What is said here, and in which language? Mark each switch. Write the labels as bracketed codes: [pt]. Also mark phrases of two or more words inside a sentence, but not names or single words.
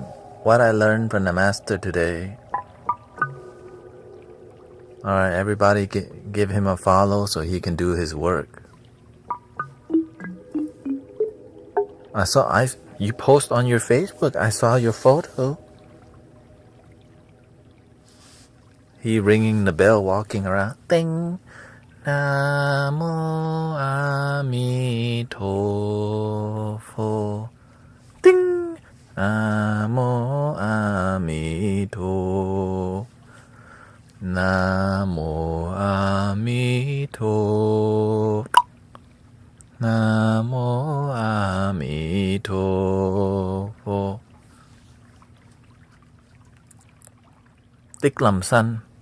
[en] What I learned from the master today. Alright, everybody give him a follow so he can do his work. You post on your Facebook. I saw your photo. He ringing the bell, walking around. Ding. [zh] Namo Amitofo. Ding. Namo Amito. Namo Amito. Namo Amitofo. [en] Thiklam's son.